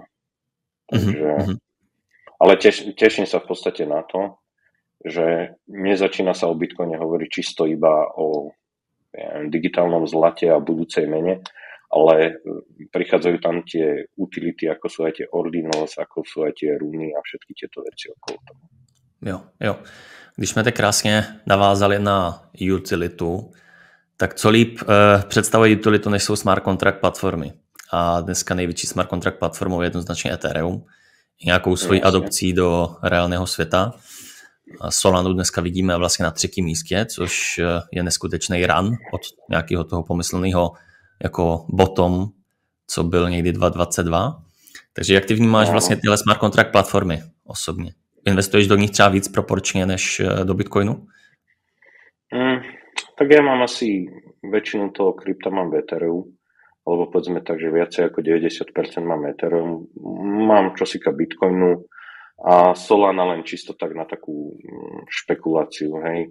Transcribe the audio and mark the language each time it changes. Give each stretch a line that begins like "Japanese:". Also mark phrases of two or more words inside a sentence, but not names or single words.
Slovak: Takže, ale teším sa v podstate na to, že nezačína sa o Bitcoine hovoriť čisto iba o digitálnom zlate a budúcej mene, ale prichádzajú tam tie utility, ako sú aj tie Ordinos, ako sú aj tie runy a všetky tieto veci okolo toho.
Czech: Jo. Když jsme teď krásně navázali na utilitu, tak co líp představuje utilitu, než jsou
English: smart contract
Czech: platformy. A dneska největší
English: smart contract
Czech: platformou je jednoznačně Ethereum. Nějakou svojí adopcí do reálného světa. Solanu dneska vidíme vlastně na 3. místě, což je neskutečný run od nějakého toho pomyslného jako bottom, co byl někdy 2022. Takže jak ty vnímáš vlastně tyhle
English: smart contract
Czech: platformy osobně? Investuješ do nich třeba víc proporčně než do Bitcoinu?
Slovak: Tak ja mám asi väčšinu toho krypta mám v Ethereum, alebo povedzme tak, že viacej ako 90% mám Ethereum. Mám čosika Bitcoinu a Solana len čisto tak na takú špekuláciu, hej.